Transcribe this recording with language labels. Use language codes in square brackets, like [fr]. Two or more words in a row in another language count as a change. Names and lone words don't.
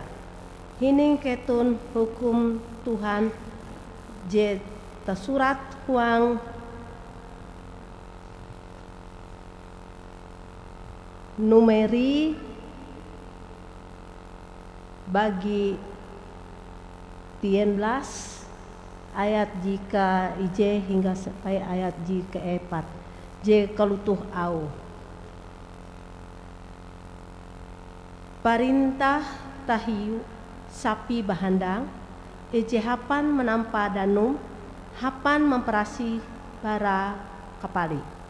[nij] Hining ketun hukum Tuhan je tersurat huang numeri bagi 13 ayat jika ije hingga sampai ayat jika 4 je kalutuh au. Perintah tahiu sapi bahandang ije hapan menampa danum hapan memperasi bara kapali.